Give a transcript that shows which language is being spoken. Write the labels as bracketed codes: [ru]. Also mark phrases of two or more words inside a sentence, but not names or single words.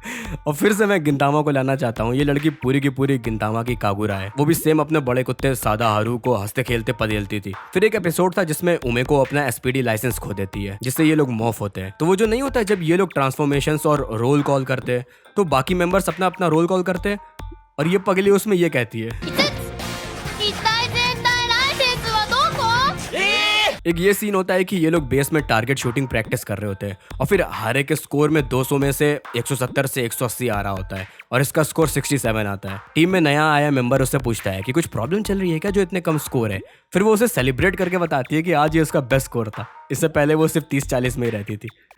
[hi] और फिर से मैं गिंतामा को लाना चाहता हूँ। ये लड़की पूरी की पूरी गिंतामा की कागुरा है। वो भी सेम अपने बड़े कुत्ते सादा हारू को हंसते खेलते पदेलती थी। फिर एक एपिसोड था जिसमें उमे को अपना एसपीडी लाइसेंस खो देती है, जिससे ये लोग मॉफ होते हैं। तो वो जो नहीं होता है जब ये लोग ट्रांसफॉर्मेशंस और [en] roll call [hi] करते हैं तो बाकी मेंबर्स अपना अपना [en] roll call [hi] करते हैं और ये पगली उसमें ये कहती है, [ja] 一体全体ライセンスはどこ？ [hi] एक ये सीन होता है कि ये लोग बेस में [en] target shooting practice [hi] कर रहे होते हैं और फिर हर एक स्कोर में 200 में से 170 से 180 आ रहा होता है और इसका स्कोर 67 आता है। टीम में नया आया मेंबर उससे पूछता है कि कुछ प्रॉब्लम चल रही है क्या जो इतने कम स्कोर है। फिर वो उसे सेलिब्रेट करके बताती है कि आज ये उसका [en] best score [hi] था, इससे पहले वो सिर्फ 30-40 में ही रहती थी।